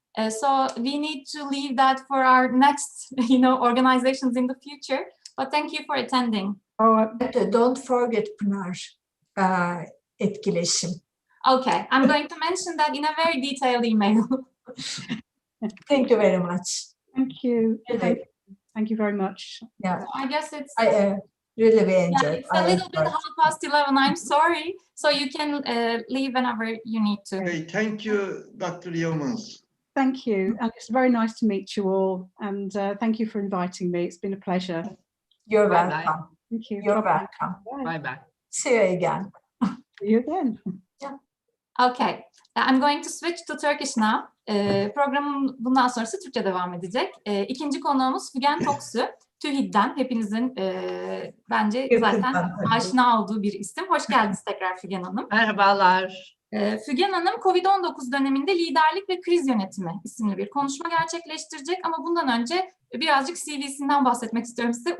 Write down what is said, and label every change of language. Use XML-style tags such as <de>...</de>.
<en>So we need to leave that for our next, organizations in the future. But thank you for attending. Don't forget Pınar, etkileşim. Okay, I'm going to mention that in a very detailed email. Thank you very much. Thank you. Thank you very much. Yeah, so I guess it's really enjoyed. It's a little bit 11:30. I'm sorry. So you can leave whenever you need to. Okay, thank you, Dr. Yeomans. Thank you. And it's very nice to meet you all. And thank you for inviting me. It's been a pleasure. You're Bye-bye. welcome. Thank you. You're Bye-bye. welcome. Bye bye. See you again. See you again. Okay, I'm going to switch to Turkish now.</en> <tr>Programın bundan sonrası Türkçe devam edecek. İkinci konuğumuz Figen Toksu. TÜİD'den hepinizin bence zaten aşina olduğu bir isim. Hoş geldiniz tekrar Figen Hanım. Merhabalar. Figen Hanım, Covid-19 döneminde liderlik ve kriz yönetimi isimli bir konuşma gerçekleştirecek ama bundan önce birazcık CV'sinden bahsetmek istiyorum size.</tr>